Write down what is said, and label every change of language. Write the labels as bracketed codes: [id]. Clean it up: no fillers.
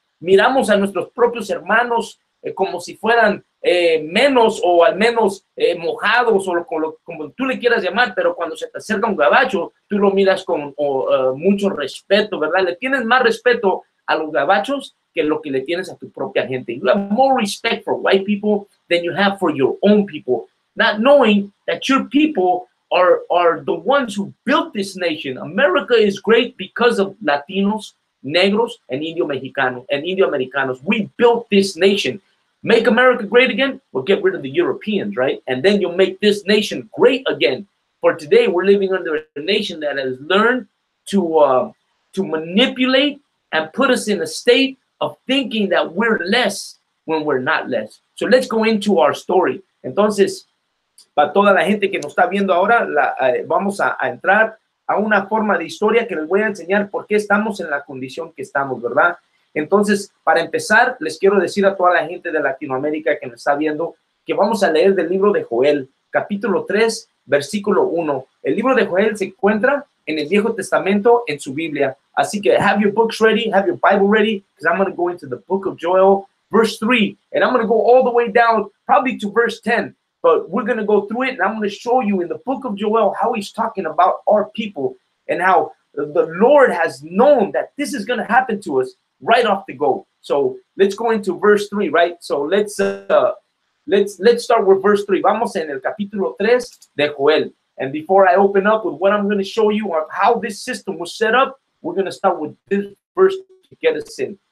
[es] Miramos a nuestros propios hermanos como si fueran menos, o al menos mojados, o como tú le quieras llamar. Pero cuando se te acerca un gabacho, tú lo miras con mucho respeto, ¿verdad? Le tienes más respeto a los gabachos que lo que le tienes a tu propia gente. [en] You have more respect for white people than you have for your own people, not knowing that your people are the ones who built this nation. America is great because of Latinos, Negros, and Indio Americanos. We built this nation. Make America great again? Well, get rid of the Europeans, right? And then you'll make this nation great again. For today, we're living under a nation that has learned to manipulate and put us in a state of thinking that we're less when we're not less. So let's go into our story. [es] Entonces, para toda la gente que nos está viendo ahora, vamos a entrar a una forma de historia que les voy a enseñar por qué estamos en la condición que estamos, ¿verdad? Entonces, para empezar, les quiero decir a toda la gente de Latinoamérica que nos está viendo que vamos a leer del libro de Joel, capítulo 3, versículo 1. El libro de Joel se encuentra en el Viejo Testamento en su Biblia. Así que [en] have your books ready, have your Bible ready, because I'm going to go into the book of Joel, verse 3, and I'm going to go all the way down probably to verse 10, but we're going to go through it, and I'm going to show you in the book of Joel how he's talking about our people and how the Lord has known that this is going to happen to us right off the go. So let's go into verse 3, right? So let's start with verse 3. [es] Vamos en el capítulo 3 de Joel. [en] And before I open up with what I'm going to show you of how this system was set up, we're going to start with this verse to get us in.